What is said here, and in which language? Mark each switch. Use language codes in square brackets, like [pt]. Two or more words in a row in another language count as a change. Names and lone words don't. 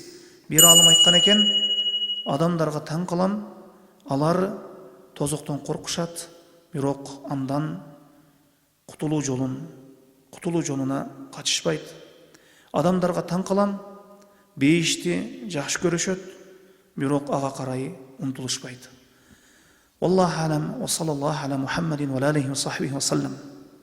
[ky] Бир алым айткан экен: адамдарга таң калам, алар тозоктон коркушат, бирок андан кутулуу жолуна качышпайт. Адамдарга таң калам, бейишти жакшы көрүшөт, бирок ага карай умтулушпайт. [ar] والله أعلم وصلى الله على محمد وآله وصحبه وسلم.